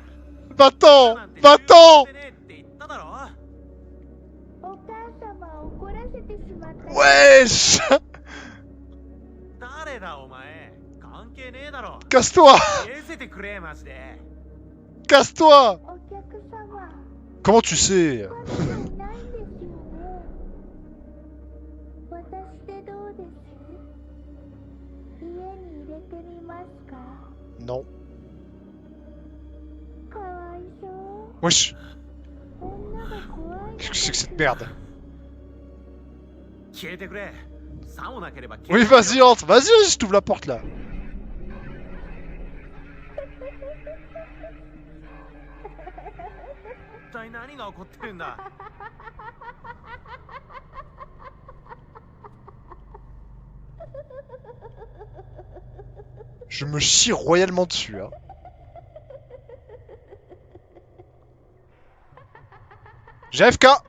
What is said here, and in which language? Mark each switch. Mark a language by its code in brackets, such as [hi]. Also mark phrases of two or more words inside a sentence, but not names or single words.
[fr] Va-t'en! [ja] なんて [fr] Va-t'en! [ja] 言う必要ねえって言っただろ。お母様を怒らせてしまった [fr] Wesh! [ja] 誰だお前。関係ねえだろ。 [fr] Casse-toi! [ja] 見せてくれマジで。 [fr] Casse-toi! [ja] お客様 [fr] Comment tu sais? [ja] 彼女いないんですよね私でどうです家に入れてみますか [fr] Non. [ja] かわいそう [fr] Wesh! [ja] 女が怖いの [fr] Qu'est-ce que [ja] で [fr] c'est que [ja] す [fr] cette merde? [ja] 消えてくれ。さもなければ消 [fr] Oui, [ja] えてくれ [fr] vas-y, entre. Vas-y, vas-y, je t'ouvre la porte là. [ja] 一体何が起こってるんだ。 [fr] Je me chie royalement dessus, hein. JFK!